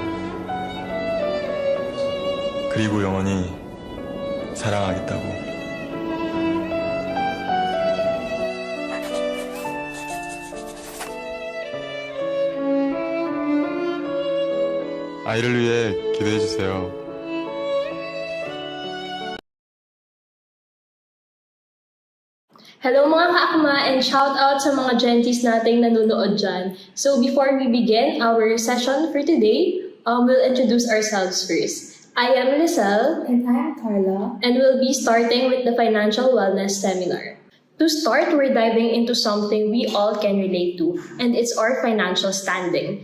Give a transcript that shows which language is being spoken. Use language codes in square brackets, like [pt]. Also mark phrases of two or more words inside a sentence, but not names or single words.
[ko] 그리고 영원히 사랑하겠다고. 아이를 위해 기도해주세요. [tl] Hello mga ka-AKMA [en] and shout out [tl] sa mga genties nating nanonood dyan. [en] So before we begin our session for today, we'll introduce ourselves first. I am Lizelle. And I am Carla. And we'll be starting with the Financial Wellness Seminar. To start, we're diving into something we all can relate to, and it's our financial standing.